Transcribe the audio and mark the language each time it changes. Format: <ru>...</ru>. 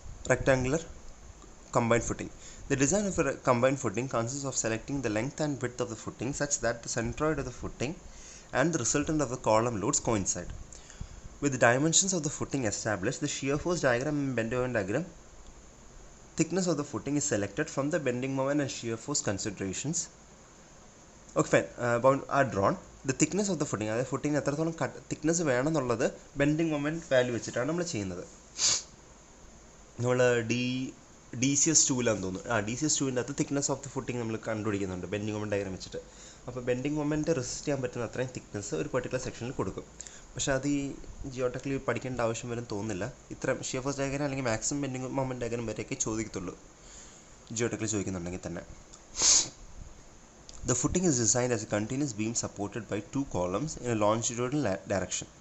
<en>rectangular combined footing. The design of a combined footing consists of selecting the length and width of the footing such that the centroid of the footing and the resultant of the column loads coincide. With the dimensions of the footing established, the shear force diagram and bending moment diagram, thickness of the footing is selected from the bending moment and shear force considerations. Okay fine, are drawn. The thickness of the footing,</en> <ml>അതായത് ഫുട്ടിങ്ങിന് എത്രത്തോളം thickness വേണമെന്നുള്ളത് bending moment value വെച്ചിട്ടാണ് നമ്മൾ ചെയ്യുന്നത്. നമ്മൾ DCS2ലാന്ന് തോന്നുന്നു. DCS2ൻ്റെ അകത്ത് thickness of the footing നമ്മൾ കണ്ടുപിടിക്കുന്നുണ്ട് bending moment diagram വെച്ചിട്ട്. അപ്പോൾ ബെൻഡിങ് മൊമെൻറ്റ് റെസിസ്റ്റ് ചെയ്യാൻ പറ്റുന്ന അത്രയും തിക്നെസ് ഒരു പെർട്ടിക്കുലർ സെക്ഷനിൽ കൊടുക്കും. പക്ഷേ അത് ഈ ജിയോടെക്കിൽ പഠിക്കേണ്ട ആവശ്യം വരും തോന്നുന്നില്ല. ഇത്ര ഷിയർ ഫോഴ്സ് ഡയഗ്രം അല്ലെങ്കിൽ മാക്സിമം ബെൻഡിങ് മൊമെൻറ്റ് ഡയഗ്രം വരെയൊക്കെ ചോദിക്കത്തുള്ളൂ ജിയോടെക്കിൽ ചോദിക്കുന്നുണ്ടെങ്കിൽ തന്നെ.</ml> <en>The footing is designed as a continuous beam supported by two columns in a longitudinal direction.</en>